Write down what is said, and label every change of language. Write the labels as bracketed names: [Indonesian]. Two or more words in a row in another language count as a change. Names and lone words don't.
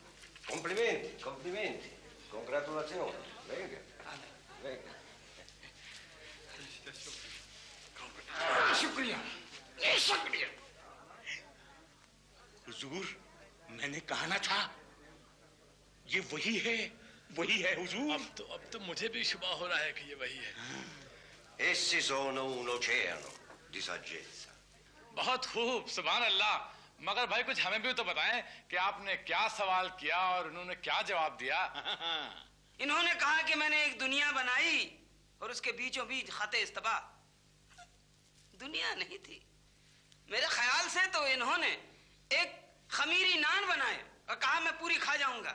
[Italian] Complimenti, complimenti. Congratulazioni. Venga. Venga. [Hindi] शुक्रिया, शुक्रिया। हुजूर, मैंने कहा ना था, ये वही है हुजूर। अब तो मुझे भी शुबा हो रहा है कि ये वही है। [Italian] Essi sono un oceano di saggezza. [Hindi] बहुत खूब, [Arabic] سبحان الله. [Hindi] मगर भाई कुछ हमें भी तो बताएं कि आपने क्या सवाल किया और उन्होंने क्या जवाब दिया। इन्होंने कहा कि मैंने एक दुनिया बनाई और उसके बीचों बीच खते इस्तबा। दुनिया नहीं थी मेरे ख्याल से, तो इन्होंने एक खमीरी नान बनाए और कहा मैं पूरी खा जाऊंगा।